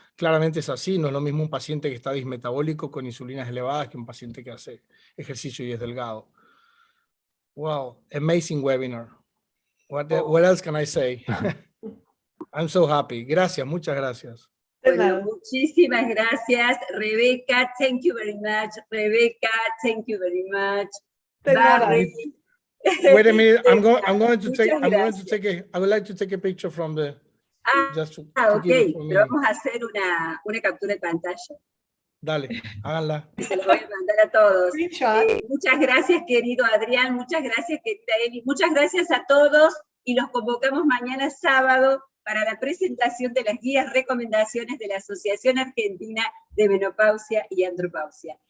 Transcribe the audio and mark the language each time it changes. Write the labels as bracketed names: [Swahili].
[Spanish] Claramente es así, no es lo mismo un paciente que está dismetabólico con insulinas elevadas que un paciente que hace ejercicio y es delgado. [English] Wow, amazing webinar. What else can I say? I'm so happy. [Spanish] Gracias, muchas gracias. Bueno, muchísimas gracias, Rebecca. [English] Thank you very much, Rebecca. Thank you very much, Barry. Wait a minute. I would like to take a picture from the. Okay. [Spanish] Pero vamos a hacer una captura de pantalla. Dale, háganla. Se los voy a mandar a todos. Muchas gracias, querido Adrián. Muchas gracias, querida Eli. Muchas gracias a todos y los convocamos mañana sábado para la presentación de las guías recomendaciones de la Asociación Argentina de Menopausia y Andropausia.